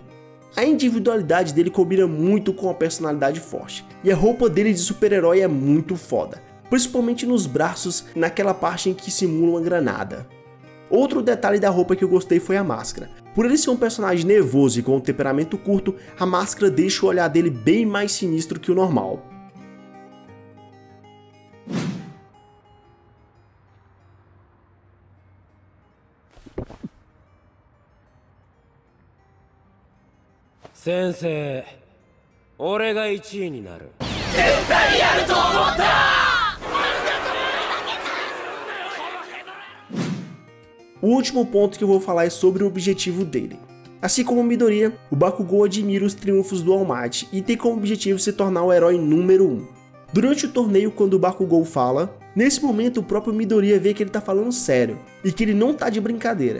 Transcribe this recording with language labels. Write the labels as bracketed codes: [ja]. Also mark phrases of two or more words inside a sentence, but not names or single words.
[pt] A individualidade dele combina muito com a personalidade forte, e a roupa dele de super-herói é muito foda, principalmente nos braços, naquela parte em que simula uma granada. Outro detalhe da roupa que eu gostei foi a máscara. Por ele ser um personagem nervoso e com um temperamento curto, a máscara deixa o olhar dele bem mais sinistro que o normal. [ja] Sensei, 俺が1位になる。絶対やると思った。 [pt] O último ponto que eu vou falar é sobre o objetivo dele. Assim como Midoriya, o Bakugou admira os triunfos do All Might e tem como objetivo se tornar o herói número 1. Durante o torneio, quando o Bakugou fala, nesse momento o próprio Midoriya vê que ele tá falando sério e que ele não tá de brincadeira.